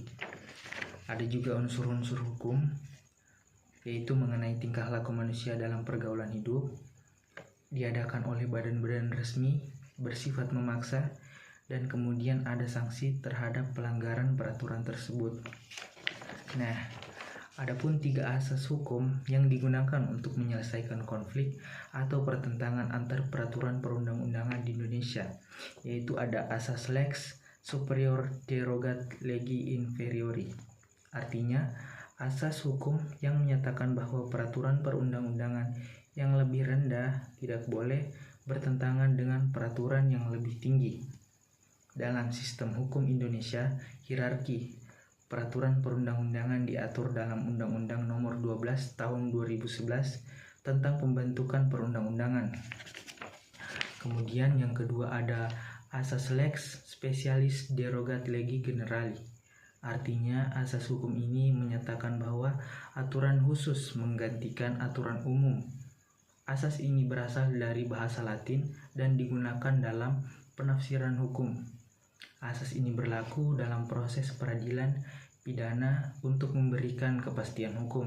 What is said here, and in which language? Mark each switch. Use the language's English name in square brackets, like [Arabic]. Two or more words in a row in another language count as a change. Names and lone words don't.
[Indonesian] Ada juga unsur-unsur hukum yaitu mengenai tingkah laku manusia dalam pergaulan hidup, diadakan oleh badan-badan resmi, bersifat memaksa, dan kemudian ada sanksi terhadap pelanggaran peraturan tersebut. Nah, adapun 3 asas hukum yang digunakan untuk menyelesaikan konflik atau pertentangan antar peraturan perundang-undangan di Indonesia, yaitu ada asas [Latin] lex superior derogat legi inferiori. [Indonesian] Artinya, asas hukum yang menyatakan bahwa peraturan perundang-undangan yang lebih rendah tidak boleh bertentangan dengan peraturan yang lebih tinggi. Dalam sistem hukum Indonesia, hierarki peraturan perundang-undangan diatur dalam Undang-Undang Nomor 12 Tahun 2011 tentang pembentukan perundang-undangan. Kemudian yang kedua ada asas [Latin] lex specialis derogat legi generali. [Indonesian] Artinya asas hukum ini menyatakan bahwa aturan khusus menggantikan aturan umum. Asas ini berasal dari bahasa Latin dan digunakan dalam penafsiran hukum. Asas ini berlaku dalam proses peradilan pidana untuk memberikan kepastian hukum.